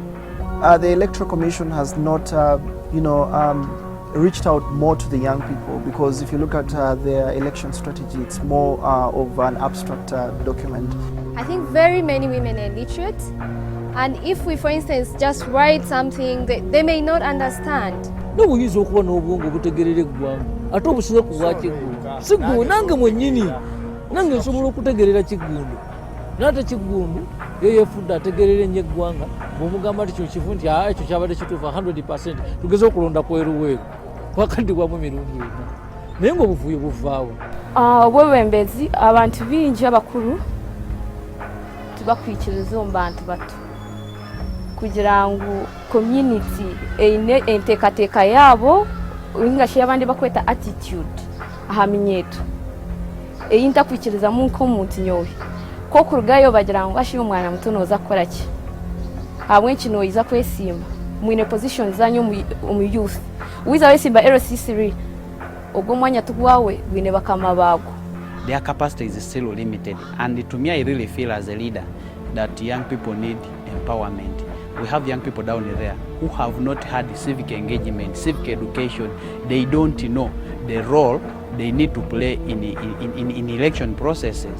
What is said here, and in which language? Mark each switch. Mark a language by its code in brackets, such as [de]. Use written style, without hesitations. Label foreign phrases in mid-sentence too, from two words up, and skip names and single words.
[en] The Electoral Commission has not reached out more to the young people, because if you look at their election strategy, it's more of an abstract document. I think very many women are illiterate, and if we, for instance, just write something, they may not understand. [lg] N'obuyinza okuba n'obwongo obutegerera eggwanga ate obusize ku bwa Kiggundu si gwe nange mwennyini nange nsobola okutegerera Kiggundu n'ate Kiggundu ye yeefudde ategerera ennyo eggwanga bw'omugamba nti kino kifu nti ekyo kyabadde kituufu 100% tugeze okulonda kweruweeru wakadibwamu mirundi ena naye ng'obuvuyo buvaawo. [nyn] Obwebembezi abantu bingi abakulu tubakwikiriza mu bantu bato kugira ngu community eine enteekateeka yaabo ingashi abandi bakweta attitude aha minyeeto eyintakwikirizamu nk'omuntu nyowe ko kurugayo bagira ngu ashiye omwana muto nooza kukora ki habwe kino oyiza kwesimba mwine position zanyu mu youth wiza wesimba LC3 ogwo mwanya tugwawe bwine bakama bago. [en] Their capacity is still limited, and to me I really feel as a leader that young people need empowerment. We have young people down there who have not had civic engagement, civic education. They don't know the role they need to play in election processes.